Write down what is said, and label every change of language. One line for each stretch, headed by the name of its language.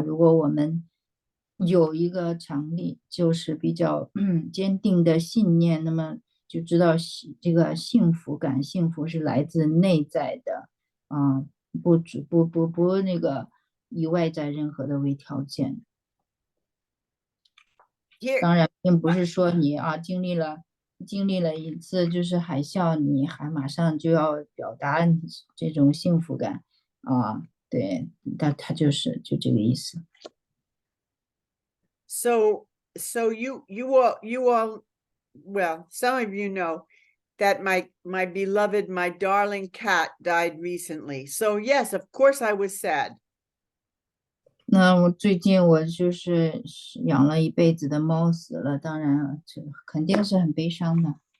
Chinese: 如果我们有一个常理，就是比较坚定的信念，那么就知道这个幸福是来自内在的啊，不那个以外在任何的为条件。当然，并不是说你经历了一次就是海啸，你还马上就要表达这种幸福感啊，对，但它就这个意思。
English: So you all, well, some of you know that my beloved, my darling cat died recently. So yes, of course I was sad.
Chinese: 那我最近我就是养了一辈子的猫死了，当然这肯定是很悲伤的。